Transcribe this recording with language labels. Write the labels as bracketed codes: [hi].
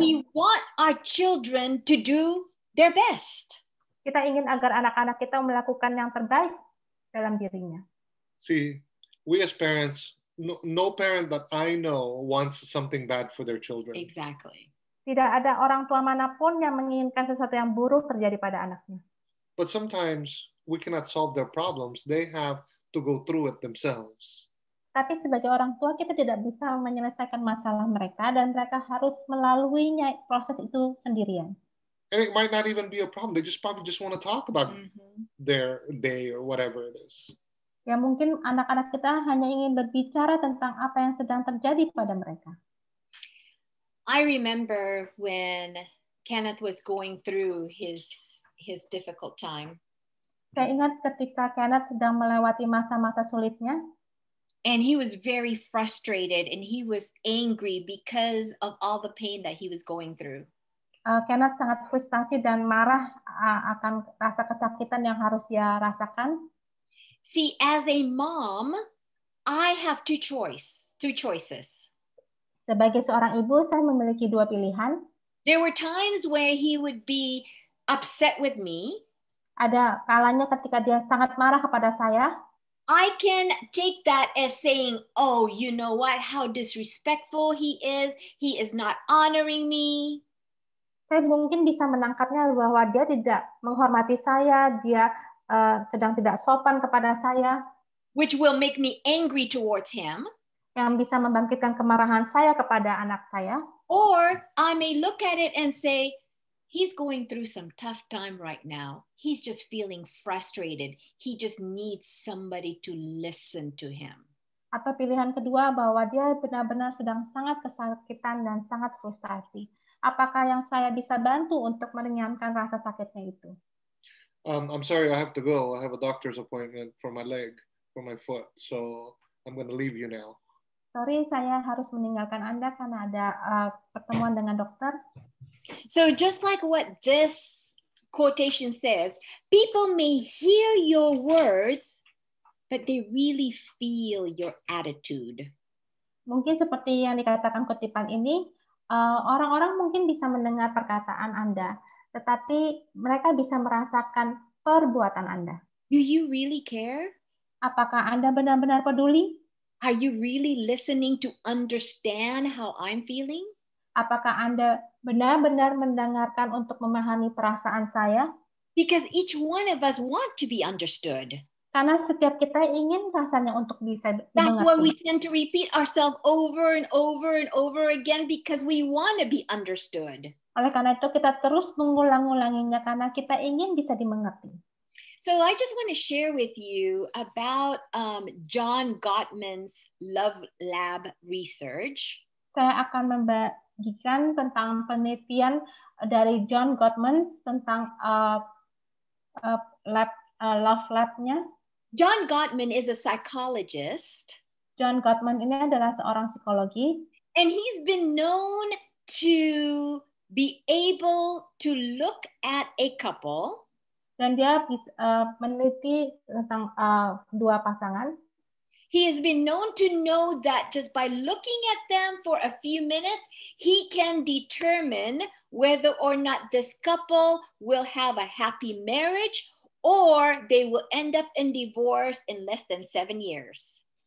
[en] We want our children to do their best. [id] Kita ingin agar anak-anak kita melakukan yang terbaik dalam dirinya. [en] See, we as parents, no parent that I know wants something bad for their children. Exactly. [id] Tidak ada orang tua manapun yang menginginkan sesuatu yang buruk terjadi pada anaknya. [en] But sometimes we cannot solve their problems. They have to go through it themselves. [id] Tapi sebagai orang tua kita tidak bisa menyelesaikan masalah mereka dan mereka harus melaluinya proses itu sendirian. [en] And it might not even be a problem. They probably just want to talk about their day or whatever it is. [id] Ya mungkin anak-anak kita hanya ingin berbicara tentang apa yang sedang terjadi pada mereka. [en] I remember when Kenneth was going through his difficult time. [id] Saya ingat ketika Kenneth sedang melewati masa-masa sulitnya. [en] And he was very frustrated and he was angry because of all the pain that he was going through. [id] Kenneth sangat frustasi dan marah akan rasa kesakitan yang harus dia rasakan. [en] See, as a mom, I have two choices. [id] Sebagai seorang ibu, saya memiliki dua pilihan. [en] There were times where he would be upset with me. [id] Ada kalanya ketika dia sangat marah kepada saya. [en] I can take that as saying, oh, you know what, how disrespectful he is not honoring me. [id] Saya mungkin bisa menangkapnya bahwa dia tidak menghormati saya, dia sedang tidak sopan kepada saya. [en] Which will make me angry towards him. [id] Yang bisa membangkitkan kemarahan saya kepada anak saya. [en] Or I may look at it and say, he's going through some tough time right now. He's just feeling frustrated. He just needs somebody to listen to him. [id] Atau pilihan kedua bahwa dia benar-benar sedang sangat kesakitan dan sangat frustasi. Apakah yang saya bisa bantu untuk meringankan rasa sakitnya itu? [en] I'm sorry, I have to go. I have a doctor's appointment for my leg, for my foot. So I'm going to leave you now. [id] Sorry, saya harus meninggalkan Anda karena ada pertemuan dengan dokter. [en] So just like what this quotation says, people may hear your words, but they really feel your attitude. [id] Mungkin seperti yang dikatakan kutipan ini, orang-orang mungkin bisa mendengar perkataan Anda, tetapi mereka bisa merasakan perbuatan Anda. [en] Do you really care? [id] Apakah Anda benar-benar peduli? [en] Are you really listening to understand how I'm feeling? [id] Apakah Anda benar-benar mendengarkan untuk memahami perasaan saya? [en] Because each one of us want to be understood. [id] Karena setiap kita ingin rasanya untuk bisa [en] That's why we [id] dimengerti. [en] tend to repeat ourselves over and over and over again because we want to be understood. [id] Oleh karena itu kita terus mengulang-ulanginya karena kita ingin bisa dimengerti. [en] So I just want to share with you about John Gottman's Love Lab research. [id] Saya akan membagikan tentang penelitian dari John Gottman tentang Love Lab-nya. [en] John Gottman is a psychologist. [id] John Gottman ini adalah seorang psikologi. [en] And he's been known to be able to look at a couple. [id] Dan dia meneliti tentang dua pasangan. [en] He has been known to know that just by looking at them for a few minutes, he can determine whether or not this couple will have a happy marriage or they will end up in divorce in less than 7 years.